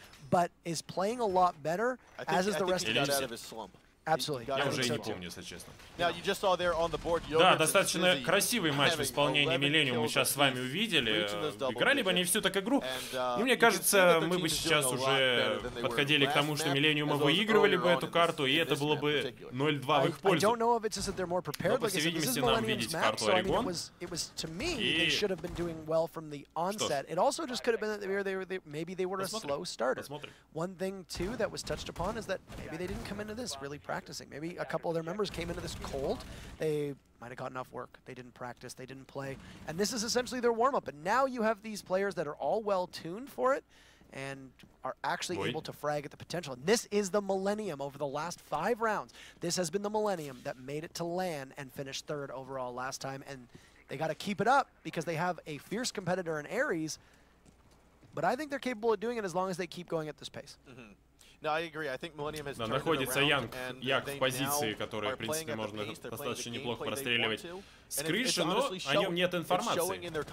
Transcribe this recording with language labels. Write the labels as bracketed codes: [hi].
[en] But is playing a lot better, as is the rest of the Absolutely. [ru] Я уже и не помню, если честно. Да, достаточно красивый матч в исполнении Millenium мы сейчас с вами увидели. Играли бы они всю так игру. И мне кажется, мы бы сейчас уже подходили к тому, что Millenium выигрывали бы эту карту, и это было бы 0-2 в их пользу. Но, по всей видимости, нам видеть карту Орегон. И... [en] Practicing. Maybe a couple of their members came into this cold. They might have gotten off work. They didn't practice. They didn't play. And this is essentially their warm-up. And now you have these players that are all well-tuned for it and are actually able to frag at the potential. And this is the Millenium over the last 5 rounds. This has been the Millenium that made it to LAN and finished 3rd overall last time. And they got to keep it up because they have a fierce competitor in ARES. But I think they're capable of doing it as long as they keep going at this pace. [ru] Да, находится Янг в позиции, которую, в принципе, можно достаточно неплохо простреливать с крыши, но о нем нет информации.